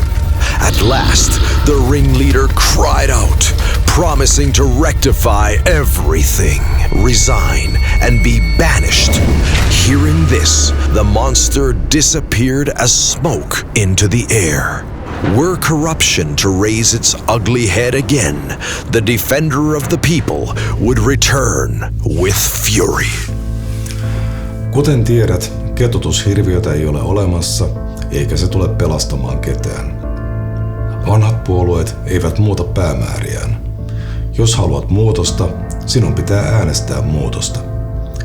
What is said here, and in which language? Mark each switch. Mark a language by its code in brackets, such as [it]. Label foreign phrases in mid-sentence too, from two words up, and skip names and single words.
[en] At last, the ringleader cried out, promising to rectify everything, resign, and be banished. Hearing this, the monster disappeared as smoke into the air. Were corruption to raise its ugly head again, the defender of the people would return with fury. [fi] Kuten tiedät, ketutushirviötä ei ole olemassa, eikä se tule pelastamaan ketään. Vanhat puolueet eivät muuta päämääriään. Jos haluat muutosta, sinun pitää äänestää muutosta.